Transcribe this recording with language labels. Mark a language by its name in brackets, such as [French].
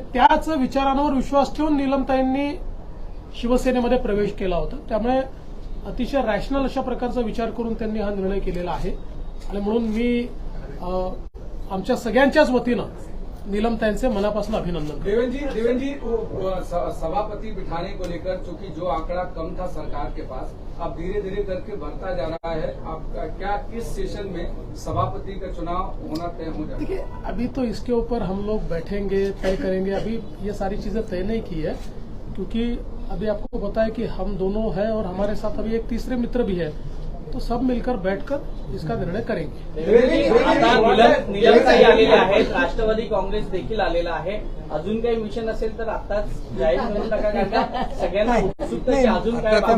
[Marathi] आणि त्याच विचारांवर विश्वास ठेवून नीलमताईंनी शिवसेनेमध्ये प्रवेश केला होता. त्यामुळे अतिशय रॅशनल अशा प्रकारचा विचार करून त्यांनी हा निर्णय केलेला आहे. आणि म्हणून मी आमच्या सगळ्यांच्याच वतीनं नीलमताईंचे मनापासून अभिनंदन. [Hindi] देवेंद्र जी सभापति बिठाने को लेकर चूंकि जो आंकड़ा कम था सरकार के पास, अब धीरे धीरे करके बढ़ता जा रहा है, आपका क्या इस सेशन में सभापति का चुनाव होना तय हो जाएगा? देखिए, अभी तो इसके ऊपर हम लोग बैठेंगे, तय करेंगे. अभी ये सारी चीजें तय नहीं की है, क्योंकि अभी आपको पता है कि हम दोनों हैं और हमारे साथ अभी एक तीसरे मित्र भी है, तो सब मिलकर बैठकर इसका निर्णय करेंगे. [Marathi] आता नीलमताई आलेल्या आहेत, राष्ट्रवादी काँग्रेस देखील आलेला आहे. अजून काही मिशन असेल तर आताच जाहीर करून टाका, कारण का सगळ्यांना उत्सुकता की अजून काय.